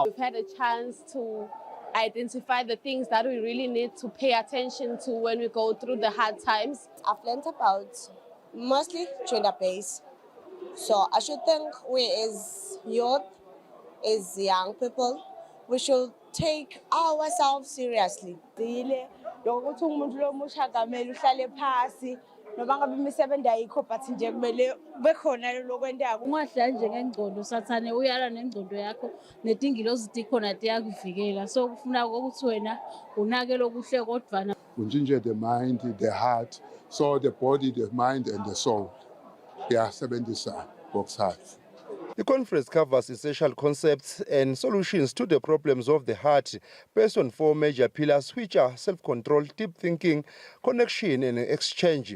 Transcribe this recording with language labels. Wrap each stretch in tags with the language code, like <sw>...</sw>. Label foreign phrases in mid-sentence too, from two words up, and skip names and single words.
<en>We've had a chance to identify the things that we really need to pay attention to when we go through the hard times. I've learned about mostly gender-based. So I should think we as youth, as young people, we should take ourselves seriously.</en> <ss>Ungahla njengengcondo sathane uyala nengcondo yakho netingilozi tikhona tiyakuvikela so kufuna ukuthi wena unake lokuhle kodvana</ss> <en>unjinje the mind, the heart, so the body, the mind and the soul. Yeah, 70 box hearts. The conference covers essential concepts and solutions to the problems of the heart based on 4 major pillars, which are self-control, deep thinking, connection, and exchange.</en>